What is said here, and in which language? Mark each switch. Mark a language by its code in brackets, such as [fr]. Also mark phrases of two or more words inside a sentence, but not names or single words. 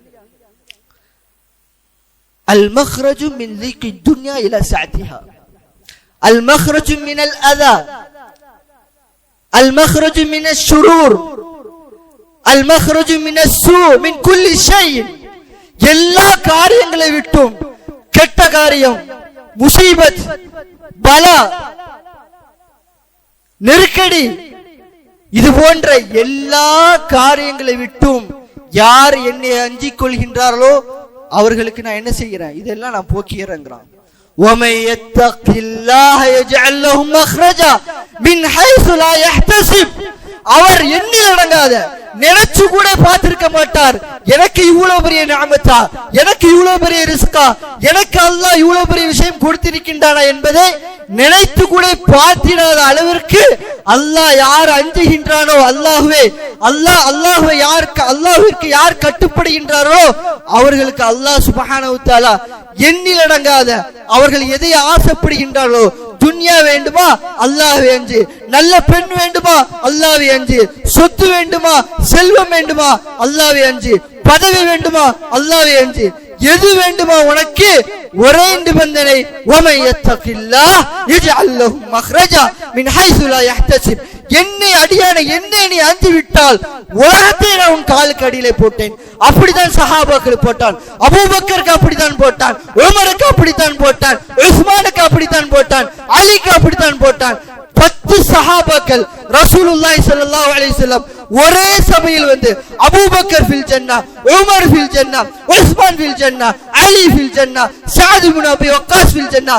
[ar] المخرج من ضيق الدنيا إلى سعتها، المخرج من الأذى، المخرج من الشرور، المخرج من السوء، من كل شيء, [ta] எல்லா காரியங்களை விட்டும், கெட்ட காரியம், முசீபத், பலா, நெருக்கடி, இது போன்ற எல்லா காரியங்களை விட்டும் யார் என்னை அஞ்சிக் கொள்கின்றார்களோ அவர்களுக்கு நான் என்ன செய்கிறேன், இதெல்லாம் நான் போக்கிறேங்கிறான். [ar] وَمَن يَتَّقِ اللَّهَ يَجْعَل لَّهُ مَخْرَجًا مِنْ حَيْثُ لَا يَحْتَسِبُ, [ta] அவர் எண்ணில் அடங்காத, நினைச்சு கூட பார்த்திருக்க மாட்டார், எனக்கு இவ்வளவு பெரிய நிஅமத்தா, எனக்கு இவ்வளவு பெரிய ரிஸ்கா, எனக்கு அல்லாஹ் இவ்வளவு பெரிய விஷயம் கொடுத்திருக்கின்றானா என்பதை நினைத்து கூட பார்த்திடாத அளவிற்கு அல்லாஹ் யார் அஞ்சுகின்றானோ, அல்லாஹ்விற்கு யார் கட்டுப்படுகின்றாரோ அவர்களுக்கு [ar] الله سبحانه وتعالى [ta] எண்ணில் அடங்காத, அவர்கள் எதை ஆசைப்படுகின்றார்களோ, துன்யா வேண்டுமா அல்லாஹ்வை அஞ்சு, நல்ல பெண் வேண்டுமா அல்லாஹ்வை அஞ்சு, சொத்து வேண்டுமா, செல்வம் வேண்டுமா அல்லாஹ்வை அஞ்சு, பதவி வேண்டுமா அல்லாஹ்வை அஞ்சு, எது வேண்டுமா உனக்கு, ஒரே நிபந்தனை, [ar] وَمَن يَتَّقِ اللَّهَ يَجْعَل لَّهُ مَخْرَجًا مِنْ حَيْثُ லா يَحْتَسِبُ, [ta] என்னை அடியானை என்னை நீ அஞ்சு விட்டால் உலகத்தை நான் உன் காலுக்கு அடியிலே போட்டேன். அப்படித்தான் சஹாபாக்கள் போட்டான், அபூபக்கருக்கு அப்படித்தான் போட்டான், உமருக்கு அப்படித்தான் போட்டான், உஸ்மானுக்கு அப்படித்தான் போட்டான், அலிக்கு அப்படித்தான் போட்டான். 10 சஹாபாக்கள் [ar] رسول الله صلى الله عليه وسلم [ta] ஒரே சபையில் அபூபக்கர் [ar] في الجنة, [ta] உமர் [ar] في الجنة, [ta] உஸ்மான் [ar] في الجنة, [ta] அலி [ar] في الجنة, [ta] சஅத் இப்னு அபி வக்காஸ் [ar] في الجنة.